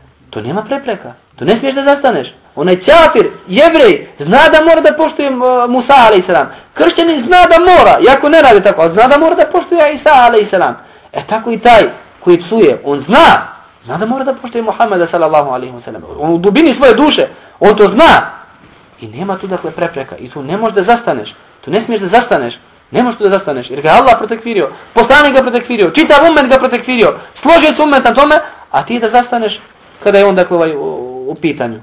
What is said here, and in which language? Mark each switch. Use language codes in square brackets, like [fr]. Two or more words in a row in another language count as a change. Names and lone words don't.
[bs] To nema prepreka. To ne smiješ da zastaneš. Onaj ćafir, jevrej, zna da mora da poštuje Musa a.s. Kršćanin zna da mora, iako ne radi tako, ali zna da mora da poštuje Isa a.s. Tako i taj koji psuje, on zna da mora da poštuje Muhammeda [ar] صلى الله عليه وسلم. [bs] On u dubini svoje duše, on to zna. I nema tu dakle prepreka. I tu ne možeš da zastaneš. Tu ne smiješ da zastaneš. Ne možeš tu da zastaneš. Jer ga Allah protekfirio. Poslanik ga protekfirio. Čitav umet ga protekfirio. Složio se umet na tome. A ti da zastaneš kada je on dakle u pitanju.